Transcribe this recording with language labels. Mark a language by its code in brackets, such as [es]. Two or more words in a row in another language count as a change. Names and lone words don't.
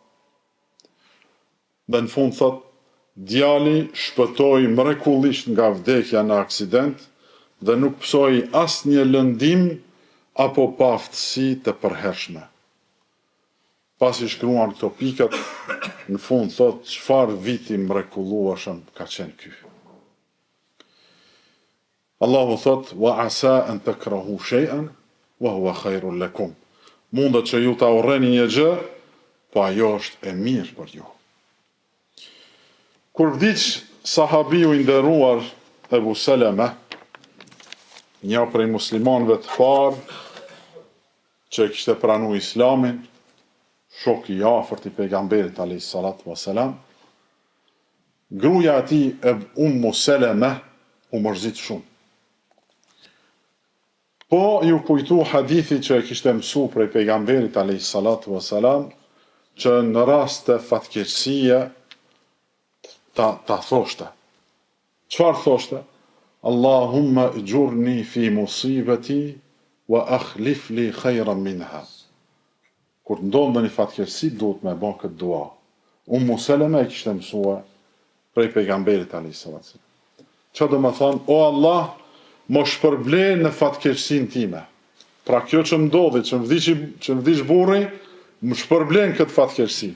[sq] Dhe në fund thot, djali shpëtoi mrekullisht nga vdekja në aksident dhe nuk psoi asnjë lëndim apo paftësi të përhershme. Pasi shkruan këto pikat, në fund thot, çfarë viti mrekullueshëm ka qenë ky. Allahu thot, [ar] وعسى أن تكرهوا شيئا وهو خير لكم. [sq] Mundet që ju ta urreni një gjë, po ajo është e mirë për ju. Kur vdiq sahabiu i nderuar Ebu Seleme, një prej muslimanëve të parë që kishte pranuar Islamin, shok i afërt i pejgamberit [ar] عليه الصلاة والسلام, [sq] gruaja e tij Ummu Seleme u mërzit shumë. Po ju kujtu hadithi që e kishte mësu prej pejgamberit [ar] عليه الصلاة والسلام, [sq] që në rast të fatkeqësie ta thoshte. Çfarë thoshte? [ar] اللهم أجرني في مصيبتي وأخلف لي خيرا منها. [sq] Kur ndodhe një fatkeqësi, duhet me bën këtë dua. Ummu Seleme e kishte mësua prej pejgamberit [ar] عليه الصلاة. [sq] Ço do të thonë, o Allah, më shpërble në fatkeqësinë time. Pra kjo që ndodhi, që vdiq burri, më shpërblen këtë fatkeqësi.